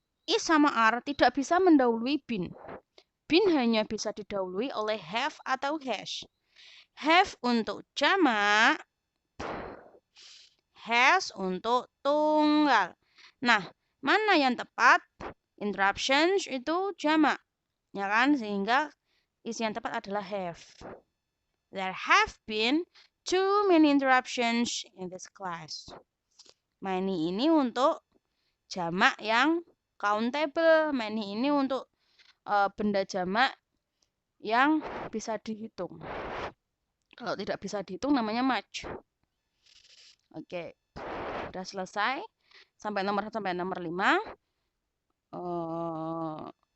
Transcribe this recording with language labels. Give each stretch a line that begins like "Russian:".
Indonesian: Is sama are tidak bisa mendahului been. Been hanya bisa didahului oleh have atau has. Have untuk jamak, has untuk tunggal. Nah, mana yang tepat? Interruptions itu jamak, ya kan? Sehingga isi yang tepat adalah have.
English: There have been too many interruptions in this class.
Indonesian: Many ini untuk jamak yang countable. Many ini untuk benda jamak yang bisa dihitung. Kalau tidak bisa dihitung namanya much. Oke, udah selesai. Sampai nomor 1 sampai nomor 5.